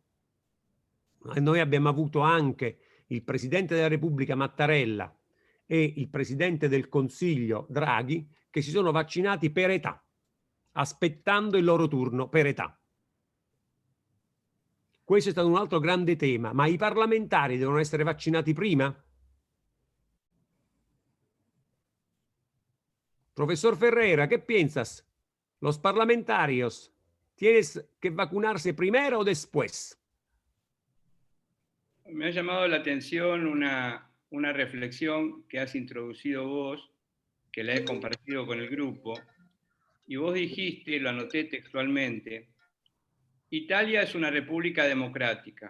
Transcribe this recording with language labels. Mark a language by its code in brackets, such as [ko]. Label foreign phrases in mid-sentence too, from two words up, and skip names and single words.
[it] E noi abbiamo avuto anche il Presidente della Repubblica Mattarella e il Presidente del Consiglio Draghi che si sono vaccinati per età, aspettando il loro turno per età. Questo è stato un altro grande tema, ma i parlamentari devono essere vaccinati prima? [es] Professor Ferreira, ¿qué piensas? ¿Los parlamentarios tienes que vacunarse primero o después? Me ha llamado la atención una reflexión que has introducido vos, que la he compartido con el grupo, y vos dijiste, lo anoté textualmente, Italia es una república democrática.